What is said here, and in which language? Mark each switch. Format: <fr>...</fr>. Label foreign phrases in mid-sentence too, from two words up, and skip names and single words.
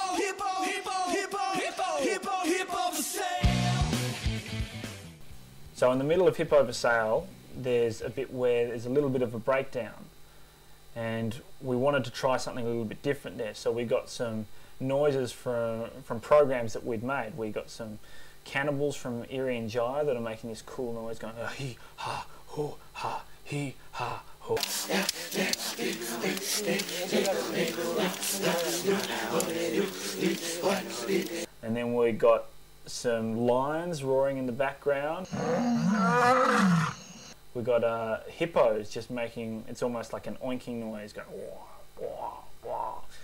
<en>So in the middle of Hippo for Sale, there's a bit where there's a little bit of a breakdown, and we wanted to try something a little bit different there. So we got some noises from programs that we'd made. We got some cannibals from Erie and Jaya that are making this cool noise going hee ha ho ha hee ha ho. And then we got some lions roaring in the background. We got hippos just making, it's almost like an oinking noise going wah, wah, wah.</en>